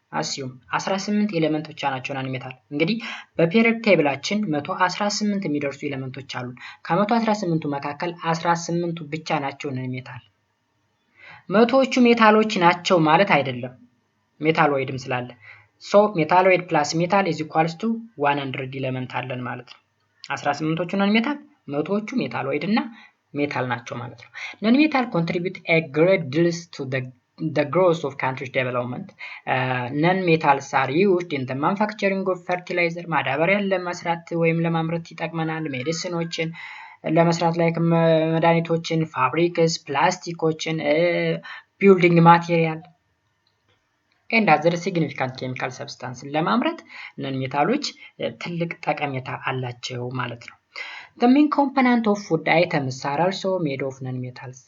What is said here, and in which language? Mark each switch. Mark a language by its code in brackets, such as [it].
[am] assume 18 ኤሌመንት ብቻ ናቸው ነን ሜታል። እንግዲህ በፔሪዮዲክ ቴብላችን 118 የሚደርሱ ኤሌመንቶች አሉ። ከ118ቱ መካከል 18ቱ ብቻ ናቸው ነን ሜታል። መቶዎቹ ሜታሎች ናቸው ማለት አይደለም፣ ሜታሎይድም ስላለ። ሜታሎይድ ፕላስ ሜታል is equals to 100 ኤሌመንት አለን ማለት ነው። 18ቶቹ ነን ሜታል፣ መቶዎቹ ሜታሎይድ እና ሜታል ናቸው ማለት ነው። ነን ሜታል [en] contribute a great deal to the growth of country's development. ነን ሜታልስ are used in the manufacturing of fertilizer. [am] ማዳበሪያን ለመስራት ወይም ለማምረት ይጠቅመናል። ሜዲሲኖችን ለመስራት ላይ መድኃኒቶችን፣ ፋብሪክስ፣ ፕላስቲኮችን፣ ቢልዲንግ ማቴሪያል and other significant chemical substances ለማምረት ነን ሜታሎች ትልቅ ጠቀሜታ አላቸው ማለት ነው። [en] The main component of food items are also made of non-metals.